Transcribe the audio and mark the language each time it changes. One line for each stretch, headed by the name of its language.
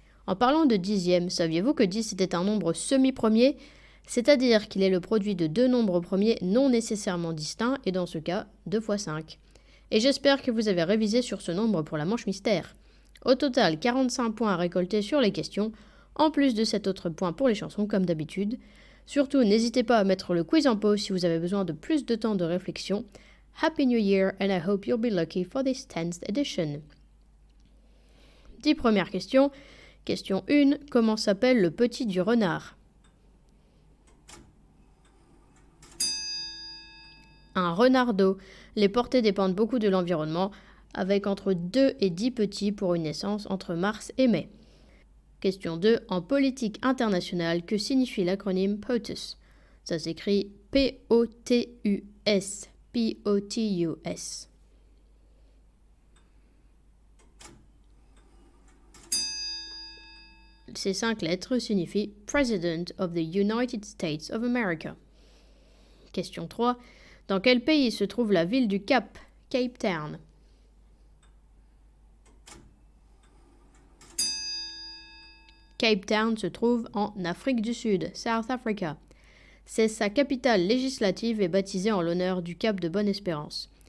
French: En parlant de 10e, saviez-vous que 10 était un nombre semi-premier, c'est-à-dire qu'il est le produit de deux nombres premiers non nécessairement distincts et dans ce cas, 2 fois 5. Et j'espère que vous avez révisé sur ce nombre pour la manche mystère. Au total, 45 points à récolter sur les questions, en plus de 7 autres points pour les chansons comme d'habitude. Surtout, n'hésitez pas à mettre le quiz en pause si vous avez besoin de plus de temps de réflexion.
English: Happy New Year and I hope you'll be lucky for this 10th edition.
French: 10 premières questions. Question 1. Comment s'appelle le petit du renard? Un renardeau. Les portées dépendent beaucoup de l'environnement, avec entre 2 et 10 petits pour une naissance entre mars et mai. Question 2. En politique internationale, que signifie l'acronyme POTUS? Ça s'écrit P-O-T-U-S. P-O-T-U-S. Ces 5 lettres signifient
English: President of the United States of America.
French: Question 3. Dans quel pays se trouve la ville du Cap, Cape Town? Cape Town se trouve en Afrique du Sud, South Africa. C'est sa capitale législative et baptisée en l'honneur du Cap de Bonne-Espérance.